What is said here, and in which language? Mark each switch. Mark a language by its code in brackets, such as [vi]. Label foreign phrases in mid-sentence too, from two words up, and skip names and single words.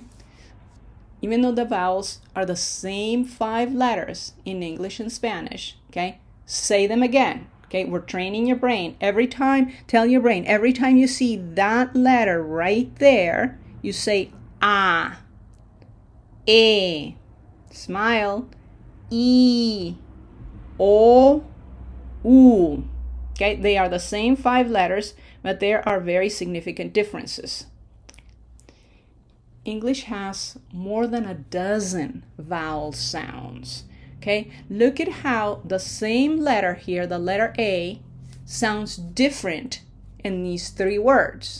[en] Even though the vowels are the same 5 letters in English and Spanish, okay? Say them again, okay? We're training your brain. Tell your brain, every time you see that letter right there, you say ah, e, smile, e, o, u. Okay, they are the same 5 letters, but there are very significant differences. English has more than a dozen vowel sounds. Okay, Okay, look at how the same letter here, the letter A, sounds different in these three words.